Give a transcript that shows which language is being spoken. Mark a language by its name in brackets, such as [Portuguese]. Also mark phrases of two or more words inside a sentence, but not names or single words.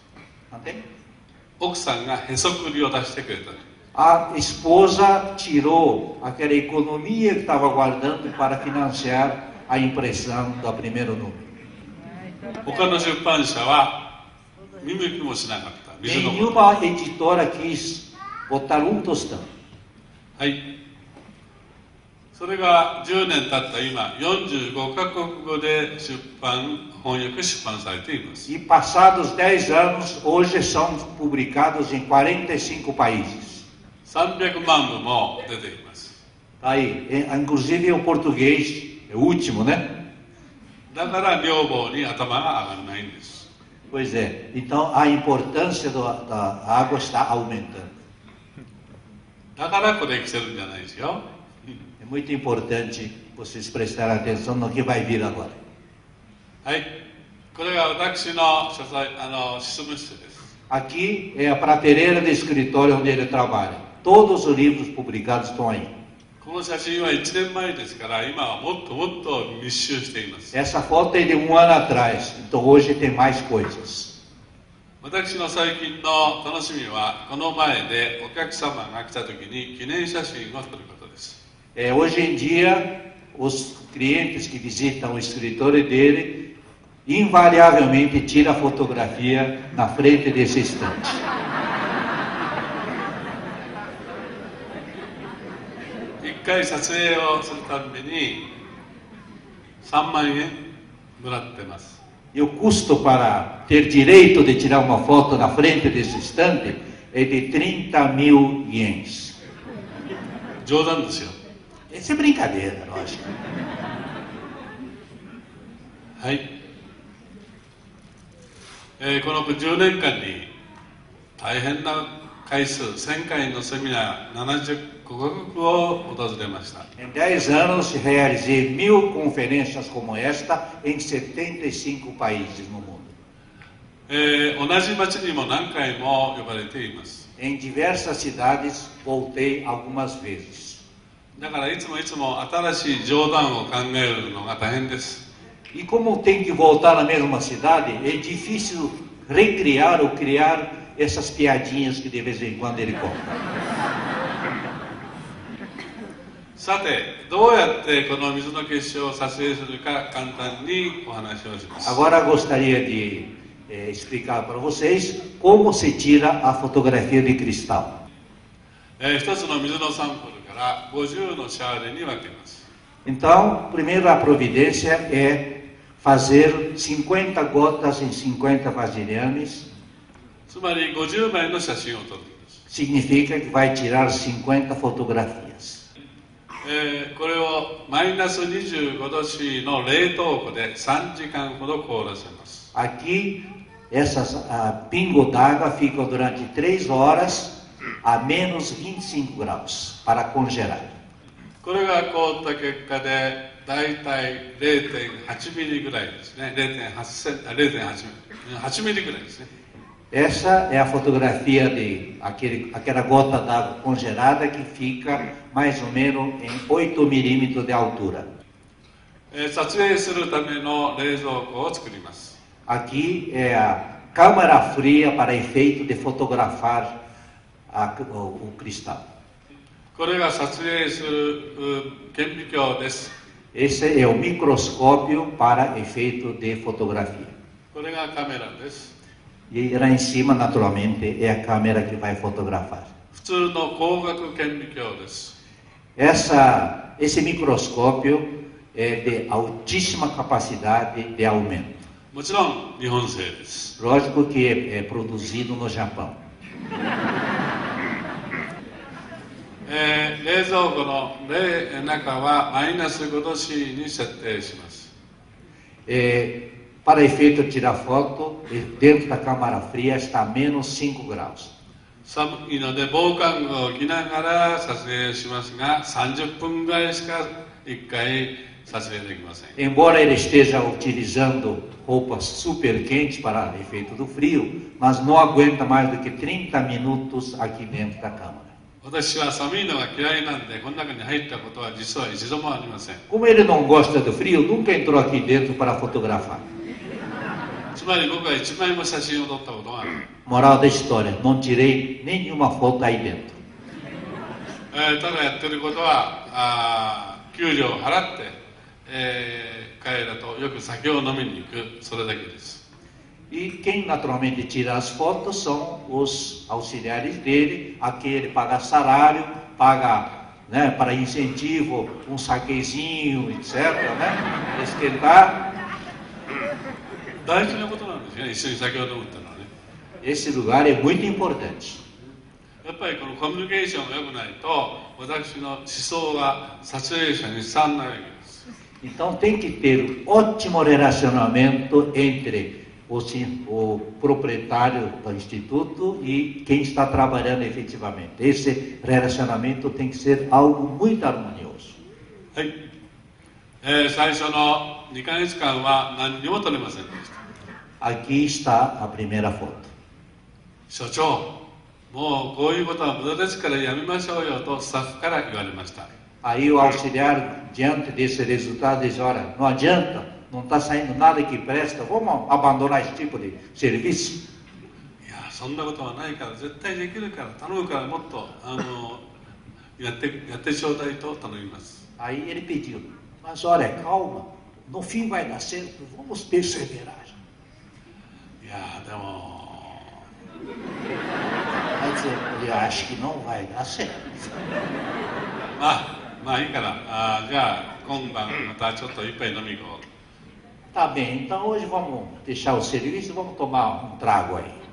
[Portuguese] Entende? [Japanese] 奥さんがへそくりを出してくれたんです。 [Portuguese] A esposa tirou aquela economia que estava guardando para financiar a impressão do primeiro número. [Japanese] 他の出版社は見向きもしなかった。水のこと。 [Portuguese] Nenhuma editora quis botar tostão. [Japanese] はい。それが10年経った今、45カ国語で翻訳出版されています。 [Portuguese] E passados 10 anos, hoje são publicados em 45 países. [Japanese] 300 万部も出ています。 [Portuguese] Aí, inclusive o português, é o último, né? [Japanese] だから女房に頭が上がらないんです。 [Portuguese] Pois é, então a importância da água está aumentando. [Japanese] だからこれ来てるんじゃないですよ。 [Portuguese] É muito importante vocês prestarem atenção no que vai vir agora. [Japanese] はい。これが私の執務室です。 [Portuguese] Aqui é a prateleira de escritório onde ele trabalha. Todos os livros publicados estão aí. [Japanese] この写真は1年前ですから今はもっともっと密集しています。 [Portuguese] Essa foto é de 1 ano atrás, então hoje tem mais coisas. [Japanese] 私の最近の楽しみはこの前でお客様が来た時に記念写真を撮ることです。 [Portuguese] Hoje em dia, os clientes que visitam o escritório dele invariavelmente tiram a fotografia na frente desse estante. [Japanese] 1 回撮影をするたびに3万円もらってます。 [Portuguese] E o custo para ter direito de tirar uma foto na frente desse estande é de 30.000 ienes. [Japanese] 冗談ですよ。 [Portuguese] Essa é brincadeira, lógico. [Japanese] はい。この10年間に大変な回数、1000回のセミナー、70カ国を訪れました。 [Portuguese] Em 10 anos realizei 1000 conferências como esta em 75 países no mundo. [Japanese] 同じ町にも何回も呼ばれています。 [Portuguese] Em diversas cidades voltei algumas vezes. [Japanese] だからいつも新しい冗談を考えるのが大変です。 [Portuguese] E como tem que voltar na mesma cidade, é difícil recriar ou criar essas piadinhas que de vez em quando ele conta. [Japanese] さて、どうやってこの水の結晶を撮影するか簡単にお話をします。 [Portuguese] Agora gostaria de explicar para vocês como se tira a fotografia de cristal. [Japanese] 一つの水のサンプルから50のシャーレに分けます。 [Portuguese] Então, primeiro a providência é fazer 50 gotas em 50 vasilhames. [Japanese] つまり50枚の写真を撮るんです。 [Portuguese] Significa que vai tirar 50 fotografias. [Japanese] これをマイナス25度 C の冷凍庫で3時間ほど凍らせます。 [Portuguese] Aqui, essas pingo d'água ficam durante 3 horas a menos 25 graus para congelar. [Japanese] これが凍った結果でだいたい 0.8 ミリぐらいですね。 0.8 ミリぐらいですね。 [Portuguese] Essa é a fotografia de aquela gota d'água congelada que fica mais ou menos em 8 milímetros de altura. [Japanese] 撮影するための冷蔵庫を作ります。 [Portuguese] Aqui é a câmara fria para efeito de fotografar o cristal. [Japanese] これが撮影する顕微鏡です。 [Portuguese] Esse é o microscópio para efeito de fotografia. [Japanese] これがカメラです。 [Portuguese] E lá em cima, naturalmente, é a câmera que vai fotografar. [Japanese] 普通の光学顕微鏡です。 [Portuguese] Esse microscópio é de altíssima capacidade de aumento. [Japanese] もちろん日本製です。 [Portuguese] Lógico que é produzido no Japão. [Japanese] 冷蔵庫の中はマイナス5度 C に設定します。 [Portuguese] Para efeito de tirar foto, dentro da câmara fria está a menos 5 graus. [Japanese] 寒いので防寒具を着ながら撮影しますが、30分ぐらいしか1回撮影できません。 [Portuguese] Embora ele esteja utilizando roupas super quentes para efeito do frio, mas não aguenta mais do que 30 minutos aqui dentro da câmara. [Japanese] 私は寒いのが嫌いなんで、この中に入ったことは実は一度もありません。 [Portuguese] Como ele não gosta do frio, nunca entrou aqui dentro para fotografar. [Japanese] つまり僕は一枚も写真を撮ったことがない。 [Portuguese] Moral da história, não tirei nenhuma foto aí dentro. [Japanese] ただやってることは給料を払って、彼らとよく酒を飲みに行く、それだけです。 [Portuguese] E quem naturalmente tira as fotos são os auxiliares dele, a quem ele paga salário, paga, né, para incentivo um saquezinho, etc, né, esquentar. [Japanese] 大事なことなんですよね、一緒に酒を飲むっていうのはね。 [Portuguese] Esse lugar é muito importante. [Japanese] やっぱりこのコミュニケーションが良くないと、私の思想が撮影者に伝わらないわけです。 [Portuguese] Então tem que ter ótimo relacionamento entre o proprietário do instituto e quem está trabalhando efetivamente. Esse relacionamento tem que ser algo muito harmonioso. [Japanese] はい。最初の2ヶ月間は何にも撮れませんでした。 [Portuguese] Aqui está a primeira foto. [Japanese] 所長、もうこういうことは無駄ですからやめましょうよとスタッフから言われました。 [Portuguese] Aí o auxiliar, diante desse resultado, diz: olha, não adianta, não está saindo nada que presta, vamos abandonar esse tipo de serviço. [Japanese] いや、そんなことはないから、絶対できるから、頼むからもっとやってちょうだいと頼みます。 [Portuguese] Aí ele pediu: mas olha, calma, no fim vai dar certo, vamos perseverar. [Japanese] いや、でも [Portuguese] Vai dizer, eu acho que não vai dar certo. [Japanese] まあいいから、じゃあ今晩またちょっと一杯飲み行こ [Portuguese] Tá bem, então hoje vamos deixar o serviço e vamos tomar um trago aí.